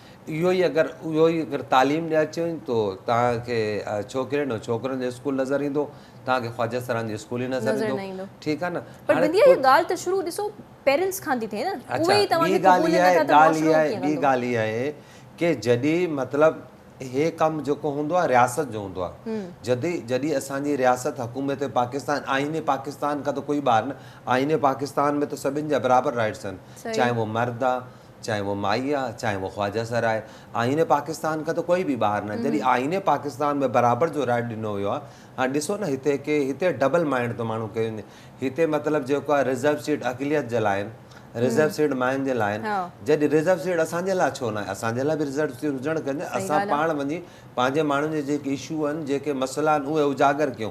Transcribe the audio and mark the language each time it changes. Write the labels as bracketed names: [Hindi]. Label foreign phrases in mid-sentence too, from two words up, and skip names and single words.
[Sindhi] इहो ई अगरि तालीम ॾिए अचे तो तव्हांखे छोकिरियुनि ऐं छोकिरनि जो स्कूल नज़र ईंदो, तव्हांखे ख्वाजा सरान जो स्कूल ई नज़र ईंदो। ठीकु आहे न? पर बिंदिया ये ॻाल्हि त शुरू ॾिसो पेरेंट्स खां थी थिए न, उहे ई तव्हांखे क़बूल न था त मुआशरो कीअं कंदो? ॿी ॻाल्हि इहा आहे की जॾहिं मतिलबु हे कमु जेको हूंदो आहे रियासत जो हूंदो आहे, जॾहिं असांजी रियासत हुकूमत पाकिस्तान, आईने पाकिस्तान का तो कोई ॿार न, आईने पाकिस्तान में तो सभिनि जा बराबरि राइट्स आहिनि, चाहे वो मर्द आहे, चाहे वो माई आहे, चाहे वो ख्वाजा सर आहे। आईने पाकिस्तान का तो कोई बि ॿार न। जॾहिं आईने पाकिस्तान में बराबरि जो राइट ॾिनो वियो आहे, हाणे ॾिसो न हिते [English] double mind [Sindhi] थो माण्हू कयो वञे। हिते मतिलबु जेको आहे [English] reserve seat [Sindhi] अक़लियत जे लाइ आहिनि, [English] reserve seat [Sindhi] मायुनि जे लाइ आहिनि। जॾहिं [English] reserve seat [Sindhi] असांजे लाइ छो न आहे? असांजे लाइ बि [English] reserve seat [Sindhi] हुजणु घुरिजे। असां पाण वञी पंहिंजे माण्हुनि जे जेके इशू आहिनि, जेके मसइला आहिनि, उहे उजागर कयूं।